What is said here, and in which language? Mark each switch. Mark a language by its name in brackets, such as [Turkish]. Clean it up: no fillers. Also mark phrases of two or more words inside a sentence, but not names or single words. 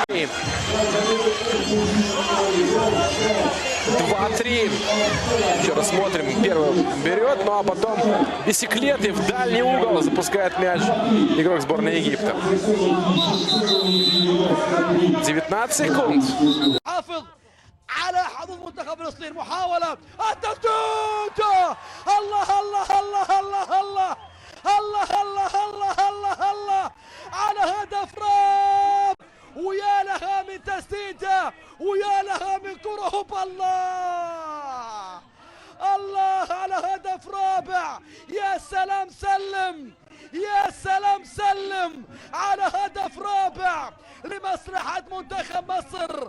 [Russian] 2-3. Еще раз смотрим. Первый берет, ну а потом бисиклеты в дальний угол запускает мяч игрок сборной Египта. 19 секунд. [Arabic] على حظوظ منتخب فلسطين محاولة التسديد الله الله الله الله الله الله الله الله الله الله على هدف راب ويا لها من تسديدة ويا لها من كره الله الله على هدف رابع يا سلام سلم يا سلام سلم على هدف رابع لمصلحة منتخب مصر.